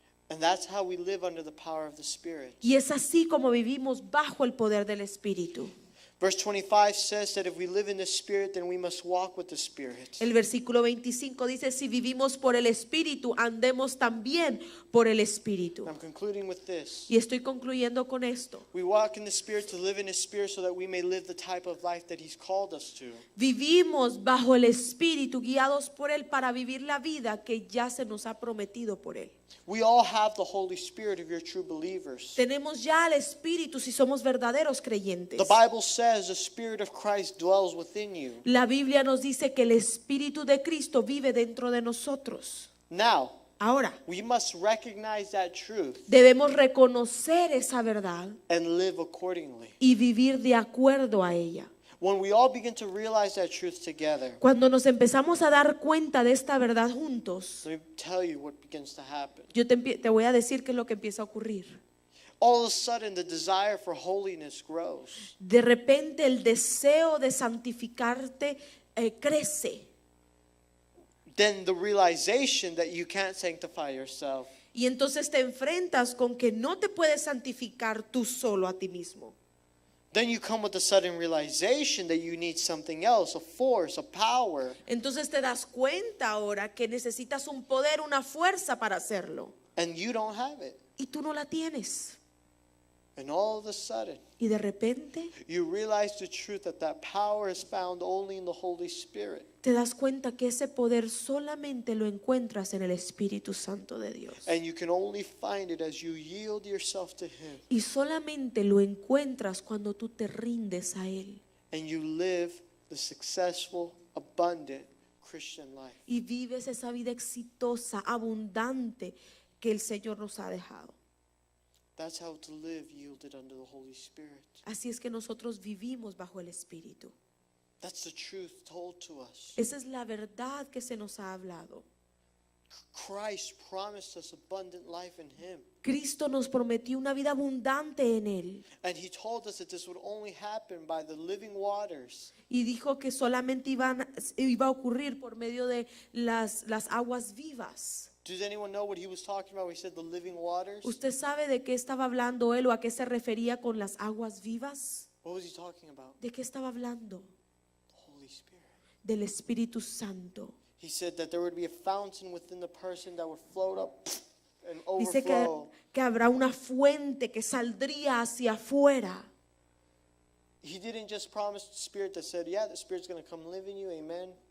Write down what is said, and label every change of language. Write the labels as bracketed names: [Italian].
[English] And that's how we live under the power of the Spirit. [Spanish] Y es así como vivimos bajo el poder del Espíritu. [English] Verse 25 says that if we live in the Spirit, then we must walk with the Spirit. [Spanish] El versículo 25 dice, si vivimos por el Espíritu, andemos también por el Espíritu. [English] I'm concluding with this. [Spanish] Y estoy concluyendo con esto. [English] We walk in the Spirit to live in His Spirit so that we may live the type of life that He's called us to. [Spanish] Vivimos bajo el Espíritu, guiados por Él para vivir la vida que ya se nos ha prometido por Él. [English] We all have the Holy Spirit if you're true believers. [Spanish] Tenemos ya el Espíritu si somos verdaderos creyentes. [English] The Bible says the Spirit of Christ dwells within you. [Spanish] La Biblia nos dice que el Espíritu de Cristo vive dentro de nosotros. [English] Now, [Spanish] Ahora, [English] we must recognize that truth [Spanish] debemos reconocer esa verdad [English] and live accordingly. [Spanish] y vivir de acuerdo a ella. [English] when we all begin to realize that truth together, [Spanish] Cuando nos empezamos a dar cuenta de esta verdad juntos, [English] let me tell you what begins to happen. [Spanish] yo te voy a decir qué es lo que empieza a ocurrir. [English] All of a sudden, the desire for holiness grows. [Spanish] De repente el deseo de santificarte crece. [English] Then the realization that you can't sanctify yourself. [Spanish] Y entonces te enfrentas con que no te puedes santificar tú solo a ti mismo. [English] Then you come with the sudden realization that you need something else, a force, a power. [Spanish] Entonces te das cuenta ahora que necesitas un poder, una fuerza para hacerlo. [English] And you don't have it. [Spanish] Y tú no la tienes. [English] And all of a sudden, [Spanish] Y de repente [English] you realize the truth that power is found only in the Holy Spirit. [Spanish] te das cuenta que ese poder solamente lo encuentras en el Espíritu Santo de Dios. [English] And you can only find it as you yield yourself to Him. [Spanish] Y solamente lo encuentras cuando tú te rindes a Él. [English] And you live the successful, abundant Christian life. [Spanish] Y vives esa vida exitosa, abundante que el Señor nos ha dejado. [English] That's how to live yielded under the Holy Spirit. [Spanish] Así es que nosotros vivimos bajo el Espíritu. [English] That's the truth told to us. [Spanish] Esa es la verdad que se nos ha hablado. [English] Christ promised us abundant life in Him. [Spanish] Cristo nos prometió una vida abundante en Él. [English] And He told us that this would only happen by the living waters. [Spanish] Y dijo que solamente iba a ocurrir por medio de las aguas vivas. [English] Does anyone know what He was talking about when He said the living waters? [Spanish] ¿Usted sabe de qué estaba hablando Él o a qué se refería con las aguas vivas? [English] What was He talking about? [Spanish] ¿De qué estaba hablando? [English] The Holy Spirit. [Spanish] Del Espíritu Santo. [English] He said that there would be a fountain within the person that would float up and [Spanish] Dice [English] overflow. [Spanish] que habrá una fuente que saldría hacia afuera. [English] He didn't just promise the Spirit that said, yeah, the Spirit's going to come live in you, amen.